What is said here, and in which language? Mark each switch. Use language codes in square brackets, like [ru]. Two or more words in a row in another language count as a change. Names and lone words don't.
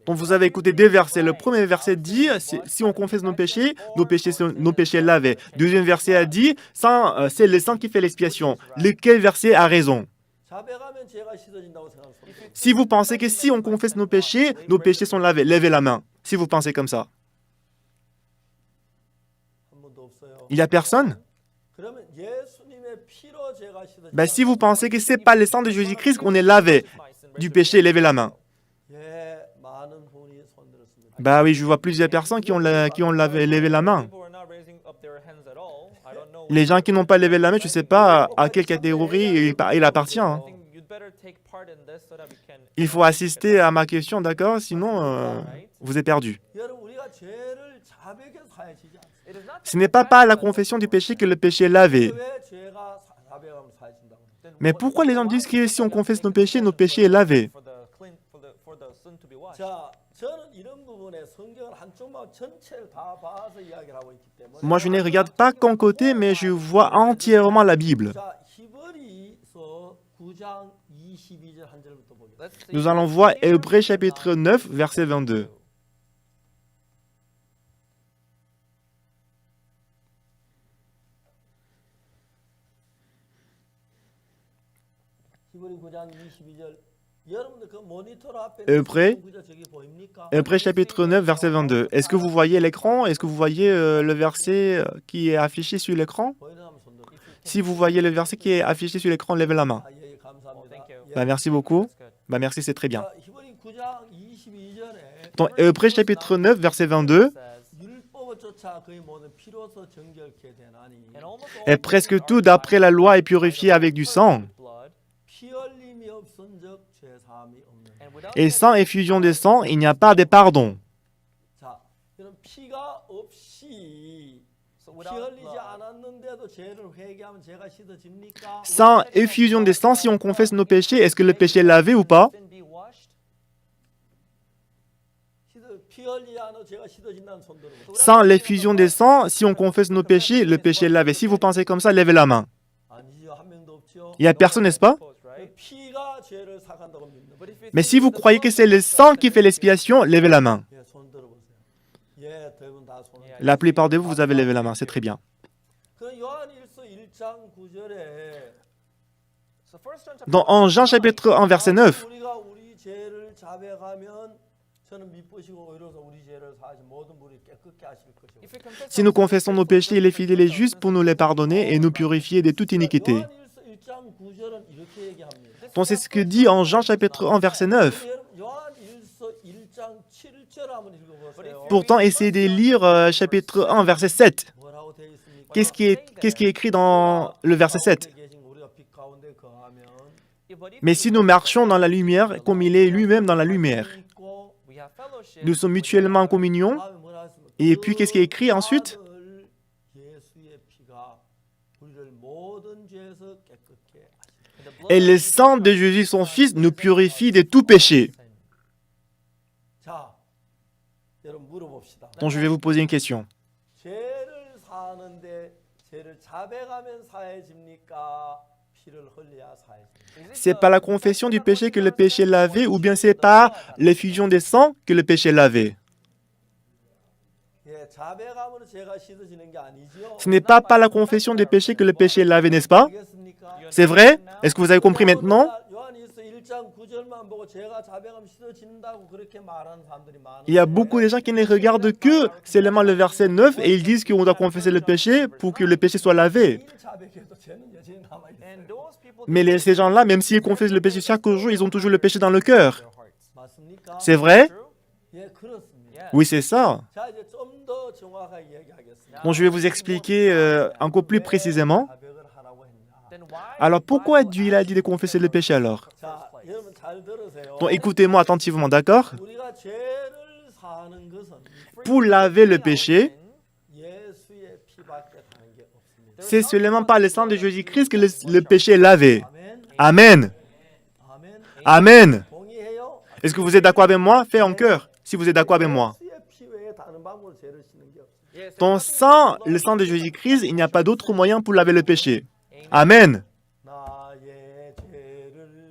[fr] Donc vous avez écouté deux versets. Le premier verset dit, si on confesse nos péchés sont nos péchés lavés. Deuxième verset a dit, c'est le sang qui fait l'expiation. Lequel verset a raison? [ko] 자백하면 죄가 씻어진다고 생각합니다. [fr] Si vous pensez que si on confesse nos péchés sont lavés, levez la main. Si vous pensez comme ça. [ko] 한 번도 없어요. [fr] Il n'y a personne? [ko] 그러면 예수님의 피로 죄가 씻어진다. [fr] Ben, si vous pensez que c'est pas le sang de Jésus-Christ qu'on est lavé du péché, levez la main. [ko] 예, 많은 분이 손들었습니다. [fr] Bah oui, je vois plusieurs personnes qui ont levé la main. Les gens qui n'ont pas levé la main, je ne sais pas à quelle catégorie il appartient. Hein. Il faut assister à ma question, d'accord? Sinon, vous êtes perdu. [ko] 여러분 우리가 죄를 자백해서 사해지지 않습니다. [fr] Ce n'est pas par la confession du péché que le péché est lavé. [ko] 왜 죄가 자백하면 사해진다고? [fr] Mais pourquoi les gens disent que si on confesse nos péchés est lavé? [ko] 자, 저는 이런 부분에 성경을 한쪽만 전체를 다 봐서 이야기를 하고 있기 때문에. [fr] Moi, je ne regarde pas qu'un côté, mais je vois entièrement la Bible. [ko] 자, 히브리서 9장 22절 한 절부터 보겠습니다. [fr] Nous allons voir Hébreux chapitre 9, verset 22. [ko] 히브리 9장 22절. 여러분들 그 모니터 앞에 [fr] Hébreux, [ko] 구절 저기 보입니까? [fr] Hébreux chapitre 9, verset 22. Est-ce que vous voyez l'écran? Est-ce que vous voyez le verset qui est affiché sur l'écran? [ko] 보이는 사람 손 들어. [fr] Si vous voyez le verset qui est affiché sur l'écran, levez la main. [ko] 아, 예, 감사합니다. [fr] Bah, merci beaucoup. Bah, merci, c'est très bien. [ko] 자, 히브리 9장 22절에 [fr] Dans Hébreux chapitre 9, verset 22, [ko] 율법을 쫓아 그의 모든 피로서 정결케 되나니 [fr] et presque tout d'après la loi est purifié avec du sang. [ko] 피 흘림이 없은즉 죄 사함이 없는. [fr] Et sans effusion de sang, il n'y a pas de pardon. [ko] 자, 이런 피가 없이 피 흘리지 않았는데도 죄를 회개하면 죄가 씻어집니까? [fr] Sans effusion de sang, si on confesse nos péchés, est-ce que le péché est lavé ou pas? [ko] 피 흘리지 않아도 죄가 씻어진다는 손 들어보세요. [fr] Sans l'effusion de sang, si on confesse nos péchés, le péché est lavé. Si vous pensez comme ça, levez la main. [ko] 아니죠, 한 명도 없죠. [fr] Il n'y a personne, n'est-ce pas? [ko] 피가 죄를 사간다고 믿는. [fr] Mais si vous croyez que c'est le sang qui fait l'expiation, levez la main. [ko] 예, 손 들어보세요. 예, 대부분 다 손. [fr] La plupart de vous, vous avez levé la main. C'est très bien. [ko] 그 요한일서 1장 9절에 [fr] En Jean chapitre 1, verset 9, [ko] 우리가 우리 죄를 자백하면 저는 미쁘시고 의로서 우리 죄를 사하신 모든 분이 깨끗게 하실 것이고. [fr] si nous confessons nos péchés, il est fidèle et juste pour nous les pardonner et nous purifier de toute iniquité. [ko] 요한일서 1장 9절은 이렇게 얘기합니다. [fr] Donc c'est ce que dit en Jean chapitre 1, verset 9. [ko] 요한일서 1장 7절 한번 읽어보세요. [fr] Pourtant, essayez de lire chapitre 1, verset 7. [ko] 뭐라고 되어 있습니까? [fr] Qu'est-ce qui est écrit dans le verset 7? [ko] 우리가 빛 가운데 거하면 [fr] Mais si nous marchons dans la lumière, comme il est lui-même dans la lumière, [ko] 있고 [fr] nous sommes mutuellement en communion. [ko] 다음에 뭐라 했습니까? [fr] Et puis, qu'est-ce qui est écrit ensuite? [ko] 아들 예수의 피가 우리를 모든 죄에서 깨끗게 하시고. [fr] Et le sang de Jésus, son Fils, nous purifie de tout péché. [ko] 자, 여러분 물어봅시다. [fr] Donc, je vais vous poser une question. [ko] 죄를 사는데 죄를 자백하면 사해집니까? 피를 흘려야 사해집니까? [fr] C'est par la confession du péché que le péché est lavé ou bien c'est par l'effusion des sangs que le péché est lavé? [ko] 예, 자백함으로 죄가 씻어지는 게 아니죠. [fr] Ce n'est pas par la confession du péché que le péché est lavé, n'est-ce pas? [ko] 알겠습니까? [fr] C'est vrai? Est-ce que vous avez compris maintenant? [ko] 요한일서 1장 9절만 보고 죄가 자백하면 씻어진다고 그렇게 말하는 사람들이 많은데. [fr] Il y a beaucoup de gens qui ne regardent que seulement le verset 9 et ils disent qu'on doit confesser le péché pour que le péché soit lavé. [ko] 자백해도 죄는 여전히 남아 있어요. [fr] Mais ces gens-là, même s'ils confessent le péché chaque jour, ils ont toujours le péché dans le cœur. [ko] 맞습니까? [fr] C'est vrai? [ko] 예, 그렇습니다. [fr] Oui, c'est ça. [ko] 자, 이제 좀 더 정확하게 이야기하겠습니다. [fr] Bon, je vais vous expliquer encore plus précisément. [ko] 자백을 하라고 했냐? [fr] Alors, pourquoi Dieu a dit de confesser le péché alors? [ko] 자, 여러분 잘 들으세요. [fr] Donc, écoutez-moi attentivement, d'accord? [ko] 우리가 죄를 사는 것은 [fr] Pour laver le péché, [ko] 예수의 피밖에 다른 게 없습니다. [fr] c'est seulement par le sang de Jésus-Christ que le péché est lavé. [ko] 아멘. [fr] Amen. [ko] 아멘. [fr] Amen. [ko] 동의해요? [fr] Est-ce que vous êtes d'accord avec moi? Faites en cœur, si vous êtes d'accord avec moi. [ko] 예수의 피 외에 다른 방법으로 죄를 씻는 게 없어요. [fr] Donc, sans le sang de Jésus-Christ, il n'y a pas d'autre moyen pour laver le péché. Amen. [ko] 나의 죄를